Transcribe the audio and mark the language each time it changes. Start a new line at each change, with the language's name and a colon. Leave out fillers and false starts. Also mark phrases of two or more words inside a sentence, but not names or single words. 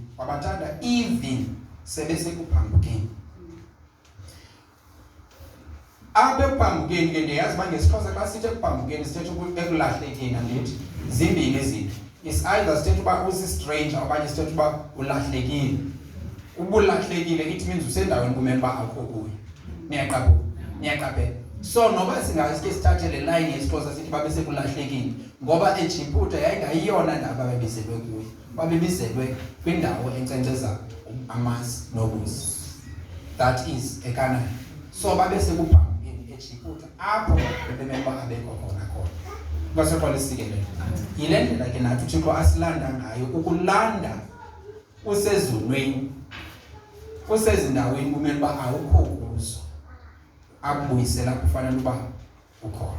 Xhosa: Wabathanda even sebesekuphambukeni. Abephambukeni ke ndiyazi bangesixhosa xa sithi ekuphambukeni sithetha ekulahlekeni andithi zimbini izinto.
English: Is either
Xhosa: sithetha uba usi-stranger okanye sithetha uba ulahlekile. Ubulahlekile
English: it means
Xhosa: usendaweni kumele uba akho kuyo. Niyaqaphela. So noba singaske sithathe le line yesixhosa sithi babesekulahlekile ngoba eJiphuta yayingayiyona ndaba babebizelwe kuyo. Babebizelwe kwindawo enkcenkceza amasi nobusi.
English: That is eKhanani.
Xhosa: So babesekuphambukeni eJiphuta apho bebemele uba abekho khona. Ngosoqala isikelele. Yile ndlela ke nathi uThixo asilanda ngayo, ukulanda usezulwini, usezindaweni kumele uba awukho kuzo, akubuyisela kufanele uba ukhona.